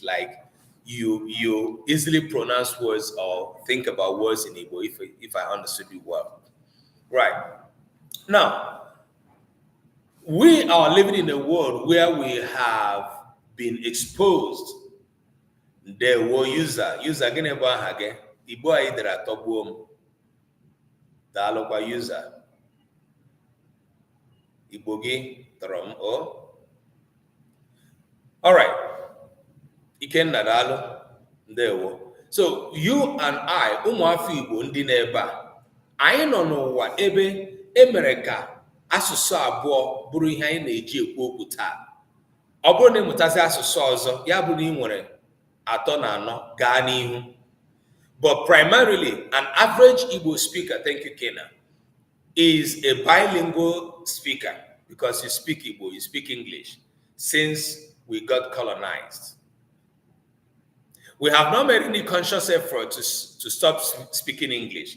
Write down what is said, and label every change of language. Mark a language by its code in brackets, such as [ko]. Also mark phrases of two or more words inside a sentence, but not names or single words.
[en] Like you easily pronounce words or think about words in Igbo if I understood you well. Right. Now, we are living in a world where we have been exposed. There were user [ig] gịnị bụ aha gị? Igbo anyị dere atọgbuo m. Daalụkwa user. Igbo gị tọrọ m o. [en] All right. [ig] Ikenna daalụ. Ndewo. [en] So you and I, [ig] ụmụafọ Igbo ndị n'ebe a, anyị nọ n'ụwa ebe emere ka asụsụ abụọ bụrụ ihe anyị na-eji ekwu okwu taa. Ọ bụrụ na ịmụtasị asụsụ ọzọ, ya bụ na ị nwere atọ na anọ gaa n'ihu. [en] But primarily, an average Igbo speaker, thank you, Kena, is a bilingual speaker because you speak Igbo, you speak English, since we got colonized. We have not made any conscious effort to stop speaking English.